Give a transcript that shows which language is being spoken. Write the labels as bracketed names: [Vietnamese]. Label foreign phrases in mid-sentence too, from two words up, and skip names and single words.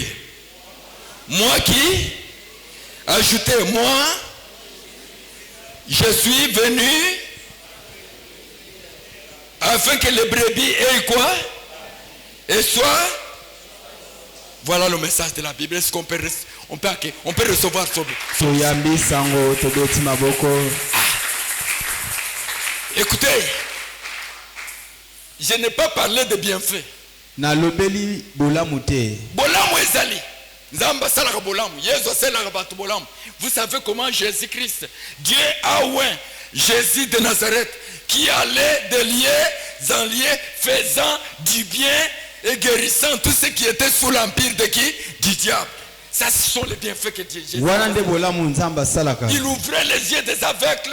[French] Moi qui, ajoutez, moi, je suis venu afin que les brebis aient quoi? Et soit. Voilà le message de la Bible. Est-ce qu'on peut recevoir ce? [Lingala] Toyambi sango tobeti maboko. [French] Écoutez, je n'ai pas parlé de bienfaits. [Lingala] Na lobeli bolamu te. Bolamu ezali. Nzamba salaka bolamu. Yesu salaka batu bolamu. [French] Vous savez comment Jésus-Christ, Dieu a oint Jésus de Nazareth, qui allait de lieu en lieu, faisant du bien et guérissant tous ceux qui étaient sous l'empire de qui? Du diable. Ça, ce sont les bienfaits que Dieu Jésus a fait. Il ouvrait les yeux des aveugles.